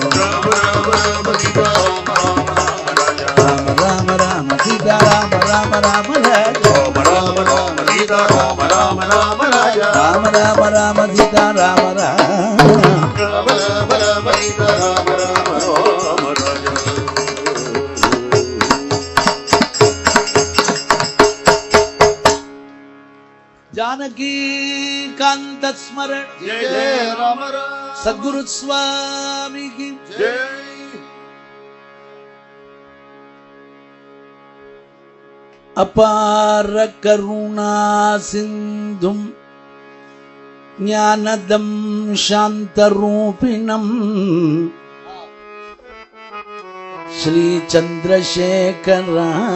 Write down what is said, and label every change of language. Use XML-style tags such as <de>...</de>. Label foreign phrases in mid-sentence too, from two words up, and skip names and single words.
<hi>రామ రామ రామ సీతారామ రామ రామ రాజా రామ రామ రామ సీతారామ రామ రామ రాజా రామ రామ రామ సీతారామ రామ రామ రాజా రామ రామ రామ సీతారామ రామ రామ రామ రామ సీతారామ రామ రామ రాజా जानकी कांत स्मरण जय जय राम राम सद्गुरु स्वामी की जय</hi> <sa>अपार करुणा सिंधुम ज्ञानदम शांतरूपिणम श्री चंद्रशेखरा</sa>